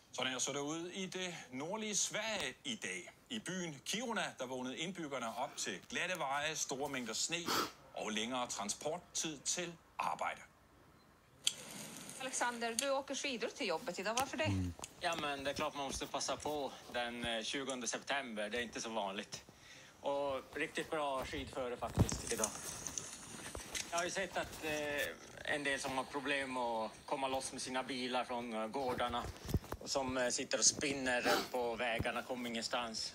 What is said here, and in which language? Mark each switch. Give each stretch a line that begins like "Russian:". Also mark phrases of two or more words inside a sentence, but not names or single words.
Danish: Sådan her så det ud i det nordlige Sverige i dag. I byen Kiruna, der vågnede indbyggerne op til glatte veje, store mængder sne og længere transporttid til arbejde.
Swedish: Alexander, du åker skidor till jobbet idag. Varför det? Ja, men det är klart man måste passa på den 20 september. Det är inte så vanligt. Och riktigt bra skidföre faktiskt idag. Jag har ju sett att en del som har problem att komma loss med sina bilar från gårdarna och som sitter och spinner på vägarna, kommer ingenstans.